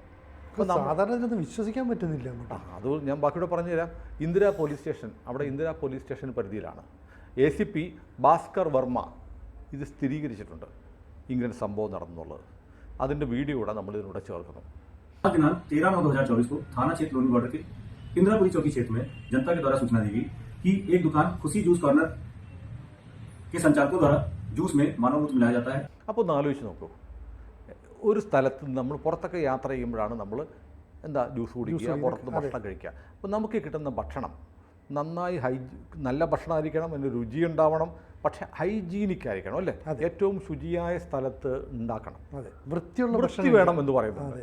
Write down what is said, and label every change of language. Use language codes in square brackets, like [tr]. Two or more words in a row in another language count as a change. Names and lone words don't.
[ml] സാധാരണ ഇതൊന്നും വിശ്വസിക്കാൻ പറ്റുന്നില്ല. അത് ഞാൻ ബാക്കിയോടെ പറഞ്ഞു തരാം. ഇന്ദിരാ [en] police station [ml] പരിധിയിലാണ്. ACP ഭാസ്കർ വർമ്മ ഇത് സ്ഥിരീകരിച്ചിട്ടുണ്ട്, ഇങ്ങനെ സംഭവം നടന്നുള്ളത്. അതിൻ്റെ വീഡിയോ കൂടെ നമ്മൾ ഇതിലൂടെ ചേർക്കുന്നു. [hi] 13/9/2024 को थाना क्षेत्र लोनी बॉर्डर के इंदिरापुरी चौकी क्षेत्र में जनता के द्वारा सूचना दी गई कि एक दुकान खुशी जूस कॉर्नर के संचालकों द्वारा जूस में मानव मूत्र मिलाया जाता है. [ml] അപ്പോൾ ഒന്ന് ആലോചിച്ച് നോക്കൂ, ഒരു സ്ഥലത്ത് നമ്മൾ പുറത്തൊക്കെ യാത്ര ചെയ്യുമ്പോഴാണ് നമ്മൾ ജ്യൂസ് കുടിക്കുക, പുറത്തുനിന്ന് ഭക്ഷണം കഴിക്കുക. അപ്പോൾ നമുക്ക് കിട്ടുന്ന ഭക്ഷണം നന്നായി നല്ല ഭക്ഷണമായിരിക്കണം, അതിന് രുചി ഉണ്ടാവണം, പക്ഷെ ഹൈജീനിക് ആയിരിക്കണം അല്ലേ? ഏറ്റവും ശുചിയായ സ്ഥലത്ത് ഉണ്ടാക്കണം, വൃത്തി വേണം എന്ന് പറയുന്നത്.